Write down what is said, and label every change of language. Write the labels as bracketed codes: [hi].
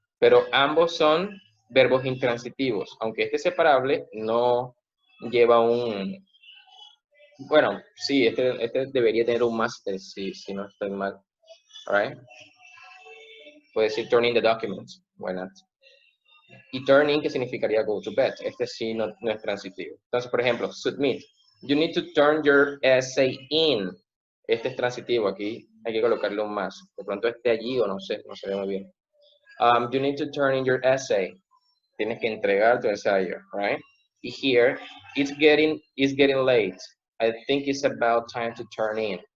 [es] Pero ambos son verbos intransitivos. Aunque este separable no lleva un... Bueno, sí, este debería tener un máster, si no estoy mal. [en] Alright. [es] Puede decir [en] turn in the documents. Why not? [es] Y turn in, que significaría [en] go to bed. [es] Este sí no es transitivo. Entonces, por ejemplo, submit. [en] You need to turn your essay in. [es] Este es transitivo. Aquí hay que colocarle un más. De pronto esté allí o no sé, no se ve muy bien. [en] You need to turn in your essay. [es] Tienes que entregar tu ensayo, [en] right? [es] Y [en] here, it's getting late. I think it's about time to turn in.